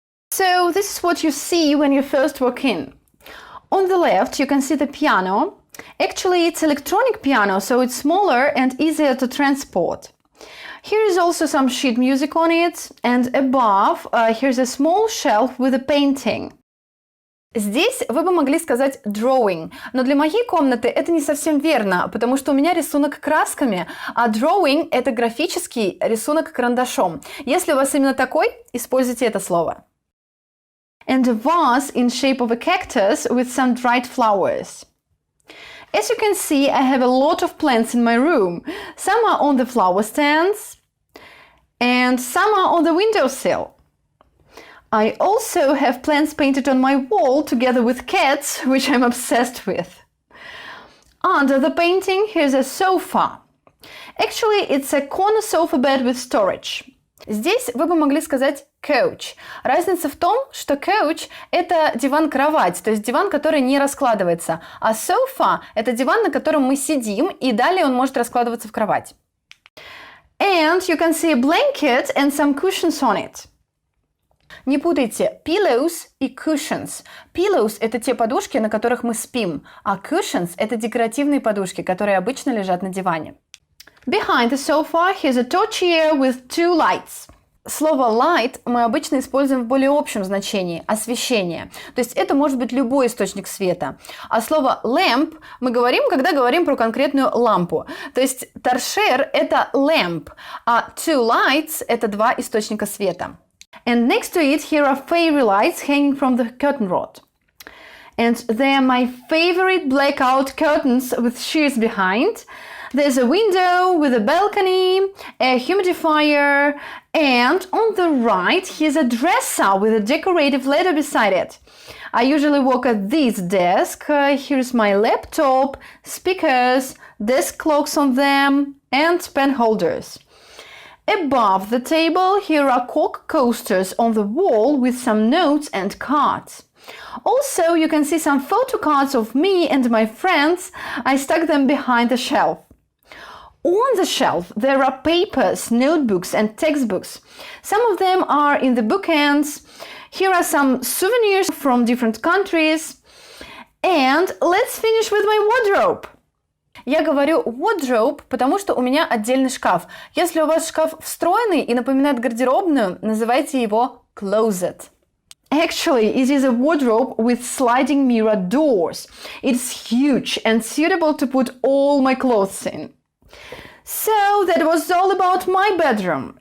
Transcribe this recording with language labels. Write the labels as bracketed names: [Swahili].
[English] So, this is what you see when you first walk in. On the left, you can see the piano. Actually, it's electronic piano, so it's smaller and easier to transport. Here is also some sheet music on it, and above here's a small shelf with a painting. [Russian] Здесь вы бы могли сказать drawing, но для моей комнаты это не совсем верно, потому что у меня рисунок красками, а drawing – это графический рисунок карандашом. Если у вас именно такой, используйте это слово. [English] And a vase in shape of a cactus with some dried flowers. As you can see, I have a lot of plants in my room. Some are on the flower stands and some are on the windowsill. I also have plants painted on my wall together with cats, which I'm obsessed with. Under the painting, here's a sofa. Actually, it's a corner sofa bed with storage. [Russian] Здесь вы бы могли сказать couch. Разница в том, что couch – это диван-кровать, то есть диван, который не раскладывается, а sofa – это диван, на котором мы сидим, и далее он может раскладываться в кровать. [English] And you can see a blanket and some cushions on it. [Russian] Не путайте pillows и cushions. Pillows – это те подушки, на которых мы спим, а cushions – это декоративные подушки, которые обычно лежат на диване. [English] Behind the sofa, here's a torch here with two lights. [Russian] Слово light мы обычно используем в более общем значении – освещение. То есть это может быть любой источник света. А слово lamp мы говорим, когда говорим про конкретную лампу. То есть торшер – это lamp, а [English] two lights [Russian] – это два источника света. [English] And next to it, here are fairy lights hanging from the curtain rod. And they are my favorite blackout curtains with shears behind. There's a window with a balcony, a humidifier, and on the right, here's a dresser with a decorative ladder beside it. I usually work at this desk. Here's my laptop, speakers, desk clocks on them, and pen holders. Above the table, here are cork coasters on the wall with some notes and cards. Also, you can see some photo cards of me and my friends. I stuck them behind the shelf. On the shelf, there are papers, notebooks, and textbooks. Some of them are in the bookends. Here are some souvenirs from different countries. And let's finish with my wardrobe. [Russian] Я говорю wardrobe, потому что у меня отдельный шкаф. Если у вас шкаф встроенный и напоминает гардеробную, называйте его closet. [English] Actually, it is a wardrobe with sliding mirror doors. It's huge and suitable to put all my clothes in. So, that was all about my bedroom.